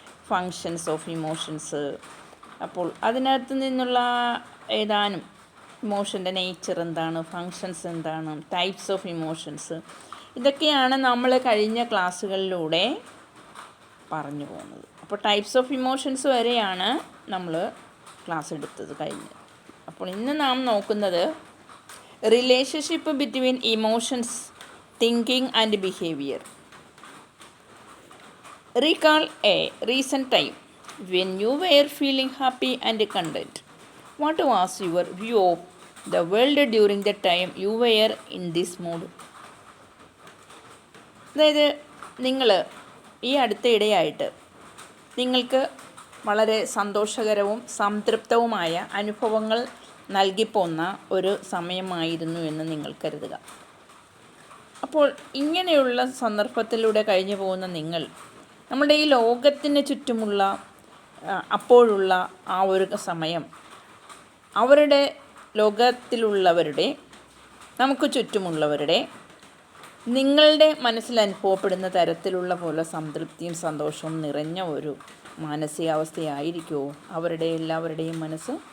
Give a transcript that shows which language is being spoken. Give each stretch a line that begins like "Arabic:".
English: Functions of emotions.
Malayalam: അപ്പോൾ അതിനകത്ത് നിന്നുള്ള ഏതാനും ഇമോഷൻ്റെ നേച്ചർ എന്താണ്, ഫങ്ഷൻസ് എന്താണ്,
English: types of emotions,
Malayalam: ഇതൊക്കെയാണ് നമ്മൾ കഴിഞ്ഞ ക്ലാസ്സുകളിലൂടെ പറഞ്ഞു പോകുന്നത്. അപ്പോൾ ടൈപ്സ് ഓഫ് ഇമോഷൻസ് വരെയാണ് നമ്മൾ ക്ലാസ് എടുത്തത് കഴിഞ്ഞ്. അപ്പോൾ ഇന്ന് നാം നോക്കുന്നത്
English: Relationship between emotions, thinking and behaviour. Recall a recent time when you were feeling happy and content. What was your view of the world during the time you were in this mood?
Malayalam: അതായത് നിങ്ങൾ ഈ അടുത്തിടെയായിട്ട് നിങ്ങൾക്ക് വളരെ സന്തോഷകരവും സംതൃപ്തവുമായ അനുഭവങ്ങൾ നൽകിപ്പോന്ന ഒരു സമയമായിരുന്നു എന്ന് നിങ്ങൾ കരുതുക. അപ്പോൾ ഇങ്ങനെയുള്ള സന്ദർഭത്തിലൂടെ കഴിഞ്ഞു പോകുന്ന നിങ്ങൾ നമ്മുടെ ഈ ലോകത്തിന് ചുറ്റുമുള്ള അപ്പോഴുള്ള ആ ഒരു സമയം അവരുടെ ലോകത്തിലുള്ളവരുടെ, നമുക്ക് ചുറ്റുമുള്ളവരുടെ, നിങ്ങളുടെ മനസ്സിൽ അനുഭവപ്പെടുന്ന തരത്തിലുള്ള പോലെ സംതൃപ്തിയും സന്തോഷവും നിറഞ്ഞ ഒരു മാനസികാവസ്ഥയായിരിക്കുമോ അവരുടെ എല്ലാവരുടെയും മനസ്സ്?